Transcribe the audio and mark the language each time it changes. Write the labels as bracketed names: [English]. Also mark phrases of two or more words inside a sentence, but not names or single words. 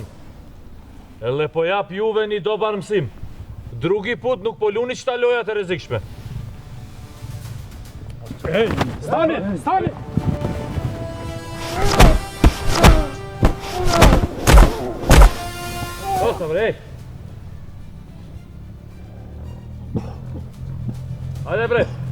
[Albanian] Edhe po jap juve një dobar mësim. [Serbian] Drugi put [Albanian] nuk po luni qita lojat e rrezikshme. [Serbian] Stani! Osta bre, Hajde bre.